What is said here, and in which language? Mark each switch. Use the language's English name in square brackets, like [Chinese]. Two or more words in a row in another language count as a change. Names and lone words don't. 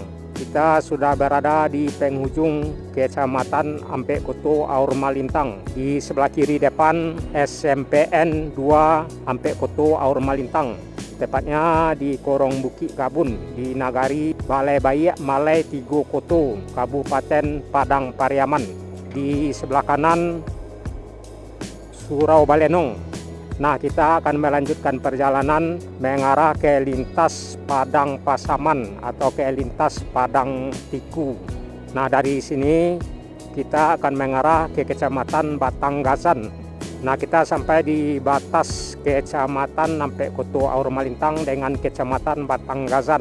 [Indonesian] Kita sudah berada di penghujung Kecamatan Ampe Koto Aur Malintang. Di sebelah kiri depan SMPN 2 Ampe Koto Aur Malintang. Tepatnya di Korong Bukit Kabun di Nagari Balai Bayak Malai Tigo Koto, Kabupaten Padang Pariaman. Di sebelah kanan Surau Balenong. Nah, kita akan melanjutkan perjalanan mengarah ke lintas Padang Pasaman atau ke lintas Padang Tiku. Nah, dari sini kita akan mengarah ke Kecamatan Batanggazan. Nah, kita sampai di batas Kecamatan Ampe Koto Aur Malintang dengan Kecamatan Batanggazan.